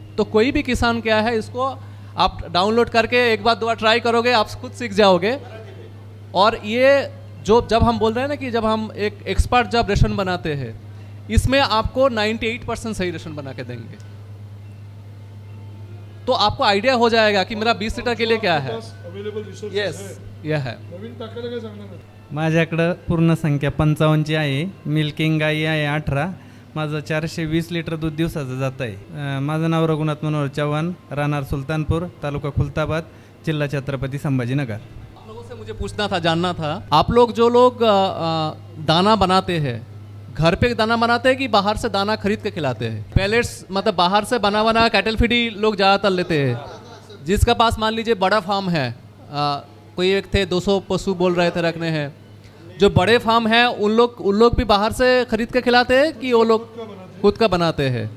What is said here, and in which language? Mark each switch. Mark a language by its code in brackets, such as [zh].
[hi] तो कोई भी किसान क्या है, इसको आप डाउनलोड करके एक बार 2 बार ट्राई करोगे, आप खुद सीख जाओगे। और ये जो जब हम बोल रहे हैं ना कि जब हम एक एक्सपर्ट जब रेशन बनाते हैं, इसमें आपको 98% सही रेशन बना के देंगे। तो आपको आइडिया हो जाएगा कि मेरा 20 लीटर के लिए क्या है। [en] available resources yes, [hi] है. यह है। [mr] नवीन टाकायला काय सांगणार नाही. माझ्याकडं पूर्ण संख्या 55ची आहे. मिल्किंग गाई आहे 18. माझं 420 लिटर दूध दिवसाचं जात आहे. माझं नाव रघुनाथ मनोहर चव्हाण, राहणार सुलतानपूर, तालुका खुलताबाद, जिल्हा छत्रपति संभाजीनगर. [hi] आप लोगों से मुझे पूछना था, जानना था, आप लोग जो लोग दाना बनाते हैं, घर पे दाना बनाते हैं कि बाहर से दाना खरीद के खिलाते हैं? पैलेट्स मतलब बाहर से बना कैटल फीड ही लोग ज़्यादातर लेते हैं। जिसका पास मान लीजिए बड़ा फार्म है, कोई एक थे 200 पशु बोल रहे थे रखने हैं, जो बड़े फार्म हैं उन लोग भी बाहर से खरीद के खिलाते हैं कि वो लोग खुद का बनाते हैं?